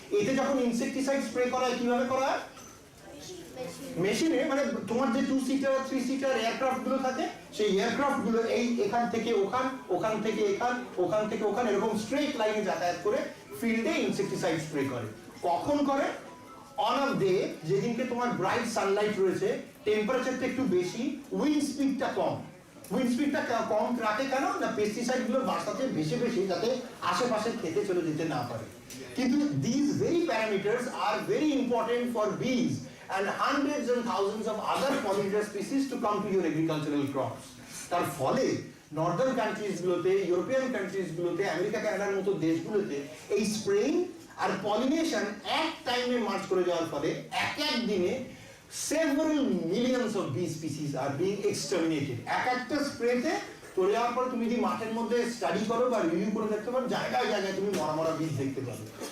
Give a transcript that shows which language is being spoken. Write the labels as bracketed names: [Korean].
[Bangla] এতে যখন insecticide spray করা হয় কিভাবে করা হয়, মেশিনে, মানে তোমার যে 2 সিটার 3 সিটার এয়ারক্রাফট গুলো থাকে, সেই এয়ারক্রাফট গুলো এই এখান থেকে ওখান, ওখান থেকে এখান, ওখান থেকে ওখান, এরকম স্ট্রেট লাইনে যাতায়াত করে ফিল্ডে ইনসেকটিসাইড স্প্রে করে। কখন করে, অন অফ ডে, যেদিনকে তোমার ব্রাইট সানলাইট রয়েছে, টেম্পারেচারটা একটু বেশি, উইন্ড স্পিডটা কম। উইন্ড স্পিডটা কম রাখে কেন না, পেস্টিসাইড গুলো বাসাতে ভেসে ভেসে যাতে আশেপাশে খেতে চলে যেতে না পারে। [English] কিন্তু these very parameters are very important for bees and hundreds and thousands of other pollinator species to come to your agricultural crops. [Bangla] তার ফলে নর্দার্ন কান্ট্রিজ গুলোতে, ইউরোপিয়ান কান্ট্রিজ গুলোতে, আমেরিকা কানাডার মতো দেশগুলোতে এই স্প্রেইং আর পলিনেশন এক টাইমে মার্চ করে যাওয়ার ফলে এক দিনে [English] several millions of bee species are being exterminated. [Bangla] একটা স্প্রেতে চলে যাওয়ার পর তুমি যদি মাঠের মধ্যে স্টাডি করো বা রিভিউ করে দেখতে পারো, জায়গায় জায়গায় তুমি মরা বীজ দেখতে পাবে।